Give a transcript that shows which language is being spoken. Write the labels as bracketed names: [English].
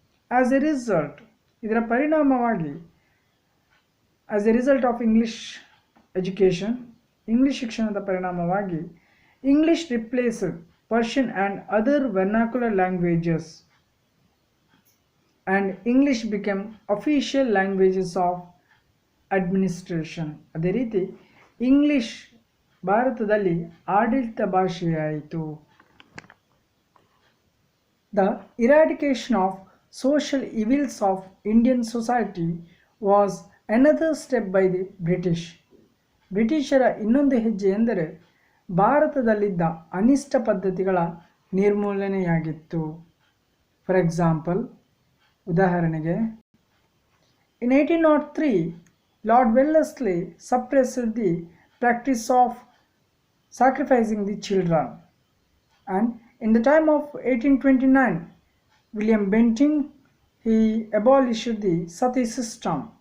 [English] as a result, [Kannada] ಇದರ ಪರಿಣಾಮವಾಗಿ [English] as a result of English education, [Kannada] English ಶಿಕ್ಷಣದ ಪರಿಣಾಮವಾಗಿ [English] English replaced Persian and other vernacular languages and English became official languages of administration. [Kannada] ಅದೇ ರೀತಿ English ಭಾರತದಲ್ಲಿ ಆಡಳಿತ ಭಾಷೆಯಾಯಿತು. [English] The eradication of social evils of Indian society was another step by the British. [Kannada] ಬ್ರಿಟಿಷರ ಇನ್ನೊಂದು ಹೆಜ್ಜೆ ಎಂದರೆ ಭಾರತದಲ್ಲಿದ್ದ ಅನಿಷ್ಟ ಪದ್ಧತಿಗಳ ನಿರ್ಮೂಲನೆಯಾಗಿತ್ತು. [English] for example, [Kannada] ಉದಾಹರಣೆಗೆ, [English] in 1803 Lord Wellesley suppressed the practice of sacrificing the children, and in the time of 1829 William Bentinck he abolished the sati system.